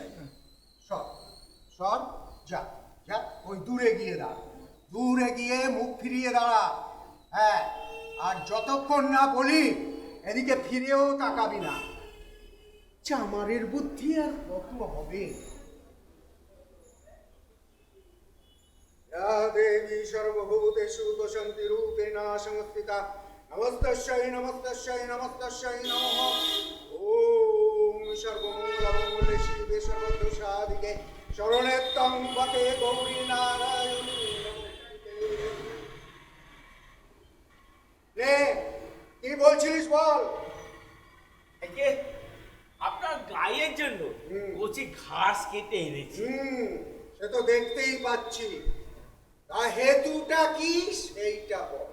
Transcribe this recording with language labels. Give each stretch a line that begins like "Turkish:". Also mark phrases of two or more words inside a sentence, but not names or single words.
Bangla: সর সর, যা যা, ওই দূরে গিয়ে দাঁড়া, দূরে গিয়ে মুখ ফিরিয়ে দাঁড়া। হ্যাঁ, আর যতক্ষণ না বলি এদিকে ফিরেও তাকাবি না। চামারের বুদ্ধি আর কত হবে?
Sanskrit: या देवी सर्वभूतेषु बसन्तिरूपेण संस्थिता नमस्तस्यै नमस्तस्यै नमस्तस्यै नमः। ॐ सर्वमङ्गलमङ्गले शिवे सर्वदोषादिके शरणे त्वं पते गौरी नारायणी नमोस्तुते।
Bangla: নে কি বলছিস বল? আগে আপনার গায়ের জন্য কচি ঘাস কেটে এনেছি। সে তো দেখতেই পাচ্ছি, তা হেতুটা কি সেইটা বল।